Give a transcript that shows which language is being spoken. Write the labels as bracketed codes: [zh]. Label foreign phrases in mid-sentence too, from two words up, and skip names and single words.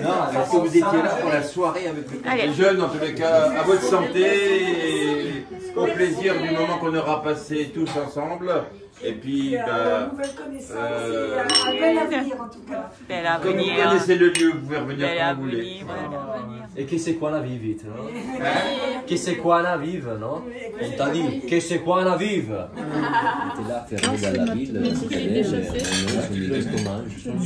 [fr] Non, est-ce que vous étiez là pour la soirée avec les jeunes, en tous les cas, à votre santé, et au plaisir du moment qu'on aura passé tous ensemble. Et puis, nouvelle connaissance, un bel avenir en tout cas. Bel comme vous avenir. connaissez le lieu, vous pouvez revenir quand vous voulez. [it] E che sei qua a vive, no? Che sei qua a vive, no? [fr] On t'a dit, [it] che sei qua a vive. [fr] T'es là, fermé dans la ville, vous savez, on est des commandes,